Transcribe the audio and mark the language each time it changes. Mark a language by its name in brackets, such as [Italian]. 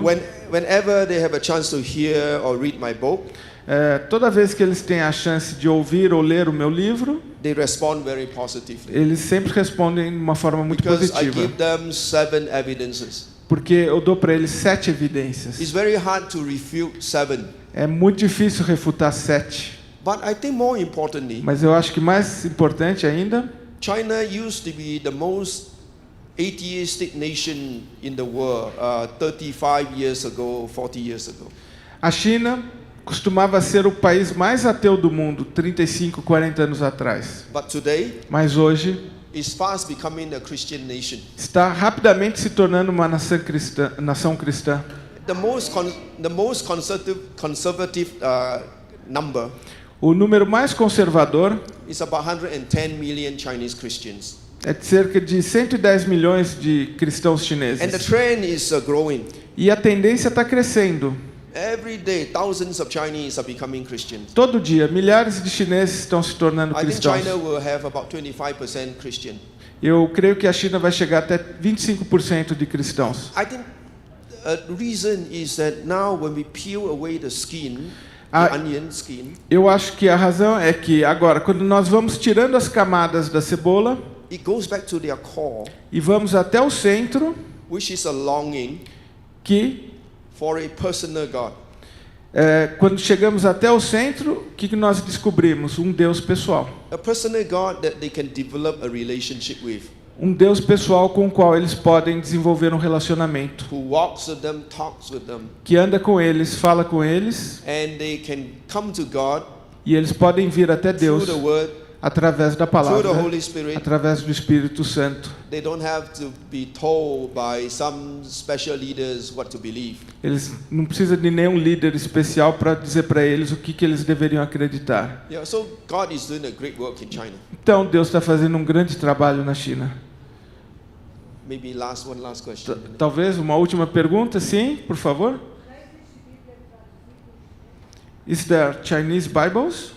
[English] whenever they have a chance to hear or read my book, [Portuguese] toda vez que eles têm a chance de ouvir ou ler o meu livro, [English] they respond very positively. [Portuguese] eles sempre respondem de uma forma muito [English] Because I [Portuguese] positiva. [English] give them 7 evidences. [Portuguese] Porque eu dou para eles 7 evidências. [English] It's very hard to refute 7. [Portuguese] É muito difícil refutar 7. [English] But I think more importantly, [Portuguese] Mas eu acho que mais importante ainda, [English] China used to be the most atheistic nation in the world 35 years ago, 40 years ago. [Portuguese] a China costumava ser o país mais ateu do mundo 35, 40 anos atrás. [English] But today, [Portuguese] Mas hoje [English] it's fast becoming a Christian nation. [Portuguese] está rapidamente se tornando uma nação cristã. [English] The most conservative number [Portuguese] O número mais conservador [English] is about 110 million Chinese Christians. [Portuguese] é de cerca de 110 milhões de cristãos [English] And the [Portuguese] chineses. [English] trend is growing. [Portuguese] E a tendência está crescendo. [English] Every day, thousands of Chinese are becoming Christians. [Portuguese] Todo dia, milhares de chineses estão se tornando [English] I think [Portuguese] cristãos. [English] China will have about 25% Christian. [Portuguese] Eu creio que a China vai chegar até 25% de cristãos. [English] I think the reason is that now when we peel away the skin, Ah. the onion skin, [Portuguese] Eu acho que a razão é que agora, quando nós vamos tirando as camadas da cebola [English] it goes back to their core, [Portuguese] e vamos até o centro, [English] which is a longing [Portuguese] que [English] for a personal God. [Portuguese] quando chegamos até o centro, o que nós descobrimos? Um Deus pessoal. [English] A personal God that they can develop a relationship with, [Portuguese] Um Deus pessoal com o qual eles podem desenvolver um relacionamento. [English] who walks with them, talks with them, [Portuguese] Que anda com eles, fala com eles, [English] and they can come to God [Portuguese] e eles podem vir até [English] through [Portuguese] Deus [English] the Word [Portuguese] através da [English] through the [Portuguese] palavra, [English] Holy Spirit. [Portuguese] através do Espírito Santo. [English] They don't have to be told by some special leaders what to believe. [Portuguese] Eles não precisam de nenhum líder especial para dizer para eles o que eles deveriam acreditar. [English] Yeah, so God is doing a great work in China. [Portuguese] Então, Deus está fazendo um grande trabalho na China. [English] Maybe one last question. [Portuguese] Talvez uma última pergunta, sim, por favor. [English] Is there Chinese Bibles?